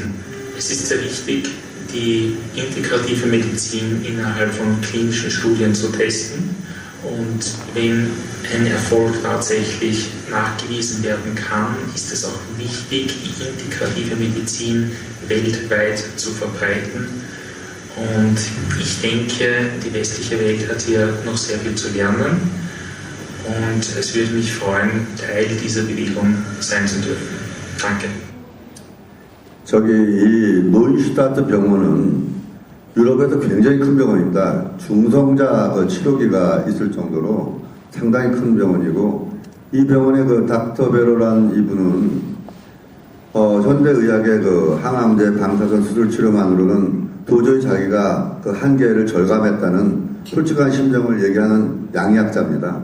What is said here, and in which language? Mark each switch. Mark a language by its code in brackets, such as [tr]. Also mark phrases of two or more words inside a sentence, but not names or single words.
[de] Es ist sehr wichtig, die integrative Medizin innerhalb von klinischen Studien zu testen und wenn ein Erfolg tatsächlich nachgewiesen werden kann, ist es auch wichtig, die integrative Medizin weltweit zu verbreiten. Und ich denke, die westliche Welt hat hier noch sehr viel zu lernen und es würde mich freuen, Teil dieser Bewegung sein zu dürfen. Danke. [ko] 이 노이슈타트 병원은 유럽에서 굉장히 큰 병원입니다. 중성자 치료기가 있을 정도로 상당히 큰 병원이고 이 병원의 닥터 베로란 이분은 현대의학의 항암제 방사선 수술 치료만으로는 도저히 자기가 한계를 절감했다는 솔직한 심정을 얘기하는 양의학자입니다.